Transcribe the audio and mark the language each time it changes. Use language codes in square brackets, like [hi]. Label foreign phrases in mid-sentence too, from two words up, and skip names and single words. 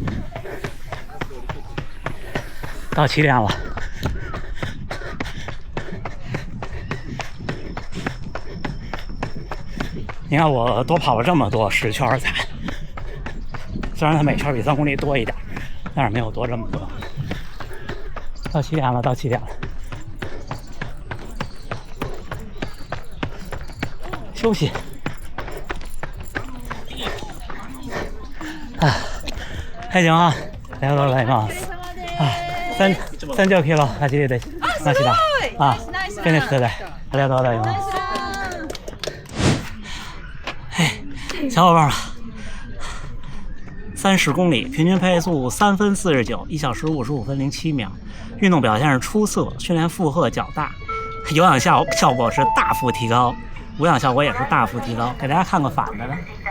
[zh] 到起点了，你看我多跑了这么多10圈才，虽然它每圈比3公里多一点，但是没有多这么多。到起点了，到起点了，休息。还行啊， [ja] ありがとうございます。30キロ走りでました。フィニッシュでありがとうございます。 [zh] 小伙伴们，30公里，平均配速3分49，1小时55分07秒，运动表现是出色，训练负荷较大，有氧效果是大幅提高，无氧效果也是大幅提高。给大家看个反的呢。